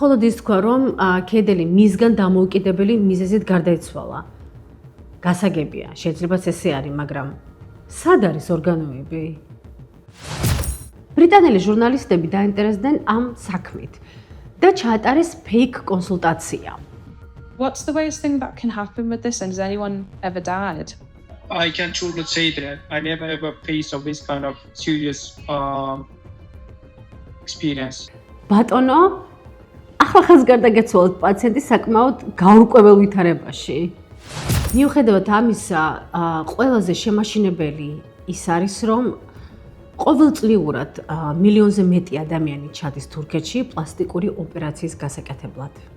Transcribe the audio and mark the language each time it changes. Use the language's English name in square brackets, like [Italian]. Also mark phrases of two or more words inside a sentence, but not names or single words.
[Georgian] მხოლოდ ის თქვა, რომ კედელი მისგან დამოუკიდებელი მიზეზით გარდაიცვალა. გასაგებია, შეძლებაც ესე არის, მაგრამ სად არის ორგანოები? ბრიტანელი ჟურნალისტები დაინტერესდნენ ამ საქმით და ჩაატარეს ფეიქ კონსულტაცია. [English] What's the worst thing that can happen with this, and has anyone ever died? I can truly say that I never ever faced of this kind of serious experience. [Georgian] ბატონო, ახალგაზრდა გეცვალოთ პაციენტი საკმაოდ გაურკვეველ ვითარებაში. მიუხედავად ამისა, ყველაზე შემაშინებელი ის არის, რომ ყოველწლიურად მილიონზე მეტი ადამიანი ჩადის თურქეთში პლასტიკური ოპერაციის გასაკეთებლად.